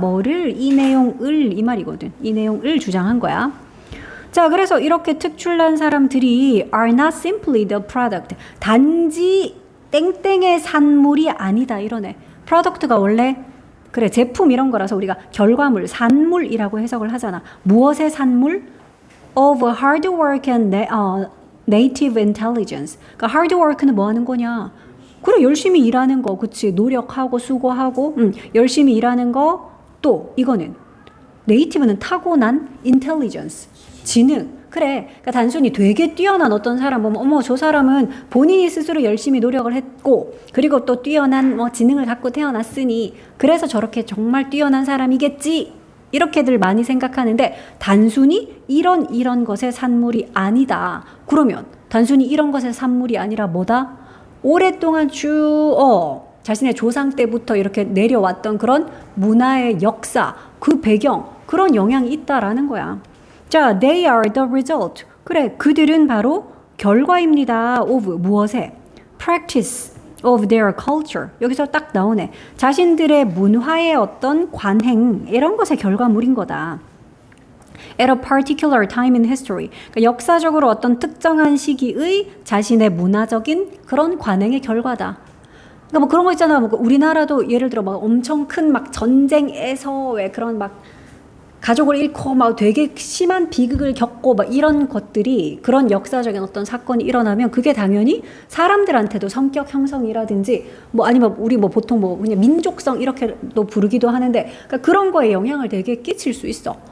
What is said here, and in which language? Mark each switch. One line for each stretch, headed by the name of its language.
Korean: 뭐를? 이 내용을 이 말이거든. 이 내용을 주장한 거야. 자, 그래서 이렇게 특출난 사람들이
English: are not simply the product.
Korean: 단지 땡땡의 산물이 아니다 이러네. product가 원래 그래 제품 이런 거라서 우리가 결과물, 산물이라고 해석을 하잖아. 무엇의 산물?
English: of hard work and native intelligence.
Korean: 그러니까 hard work는 뭐 하는 거냐? 그래 열심히 일하는 거, 그치? 노력하고 수고하고 열심히 일하는 거. 또 이거는 네이티브는 타고난 intelligence, 지능. 그래, 그러니까 단순히 되게 뛰어난 어떤 사람 보면 어머 저 사람은 본인이 스스로 열심히 노력을 했고 그리고 또 뛰어난 지능을 갖고 태어났으니 그래서 저렇게 정말 뛰어난 사람이겠지 이렇게들 많이 생각하는데 단순히 이런 것의 산물이 아니다. 그러면 단순히 이런 것의 산물이 아니라 뭐다? 오랫동안 쭉 자신의 조상 때부터 이렇게 내려왔던 그런 문화의 역사, 그 배경, 그런 영향이 있다라는 거야.
English: 자, they are the result.
Korean: 그래, 그들은 바로 결과입니다. of 무엇에?
English: practice of their culture.
Korean: 여기서 딱 나오네. 자신들의 문화의 어떤 관행, 이런 것의 결과물인 거다.
English: at a particular time in history.
Korean: 그러니까 역사적으로 어떤 특정한 시기의 자신의 문화적인 그런 관행의 결과다. 그러니까 뭐 그런 거 있잖아. 뭐 우리나라도 예를 들어 막 엄청 큰 막 전쟁에서 왜 그런 막 가족을 잃고 막 되게 심한 비극을 겪고 막 이런 것들이 그런 역사적인 어떤 사건이 일어나면 그게 당연히 사람들한테도 성격 형성이라든지 뭐 아니면 우리 뭐 보통 뭐 그냥 민족성 이렇게도 부르기도 하는데 그러니까 그런 거에 영향을 되게 끼칠 수 있어.